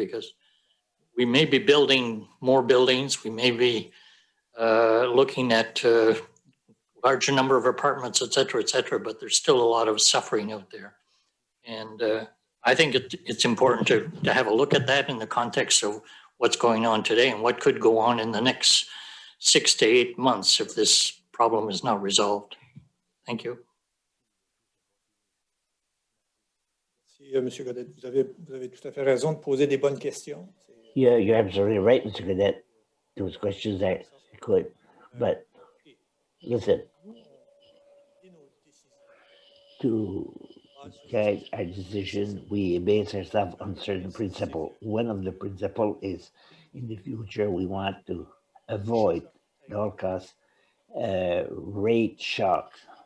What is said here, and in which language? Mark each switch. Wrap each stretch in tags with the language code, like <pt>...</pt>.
<en>Because we may be building more buildings, we may be looking at larger number of apartments, et cetera, but there's still a lot of suffering out there. And I think it's important to have a look at that in the context of what's going on today and what could go on in the next 6 to 8 months if this problem is not resolved. Thank you.</en> <fr>Monsieur Godet, vous avez tout à fait raison de poser des bonnes questions.</fr> <en>Yeah, you're absolutely right, Mr. Cadet. Those questions are good. But listen, to guide our decision, we base ourselves on certain principles. One of the principles is in the future, we want to avoid at all costs rate shocks.</en>